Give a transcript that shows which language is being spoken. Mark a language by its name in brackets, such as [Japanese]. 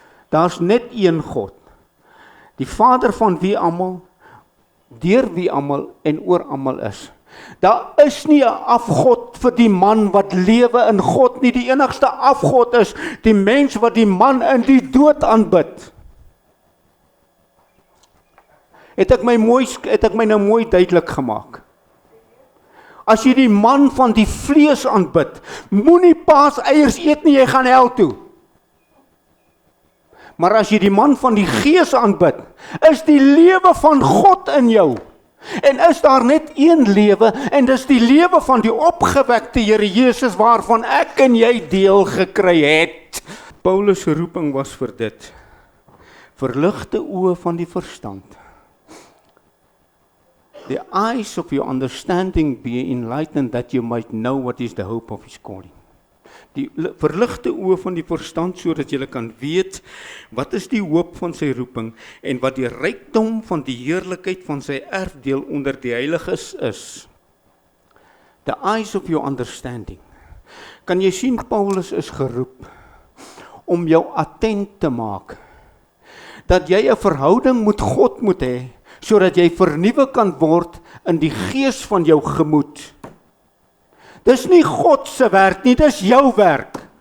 [Afrikaans] Daar's net een God, die Vader van wie almal, deur wie almal en oor almal is. Daar is nie 'n afgod vir die man wat lewe in God nie. Die enigste afgod is die mens wat die man in die dood aanbid. Het ek my nou mooi duidelik gemaak? As jy die man van die vlees aanbid, moenie paaseiers eet nie, jy gaan hel toe. Maar as jy die man van die gees aanbid, is die lewe van God in jou. En is daar net een lewe, en dis die lewe van die opgewekte Here Jesus, waarvan ek en jy deel gekry het. Paulus se roeping was vir dit. Verligte oë van die verstand. [English] The eyes of your understanding be enlightened, that you might know what is the hope of his calling. [Afrikaans] Die verligte oë van die verstand, sodat jy kan weet wat is die hoop van sy roeping en wat die rykdom van die heerlikheid van sy erfdeel onder die heiliges is. [English] The eyes of your understanding. [Afrikaans] Kan jy sien, Paulus is geroep om jou attent te maak, dat jy 'n verhouding met God moet hê, sodat jy vernuwe kan word in die gees van jou gemoed. Dis nie God se werk nie, dis jou werk.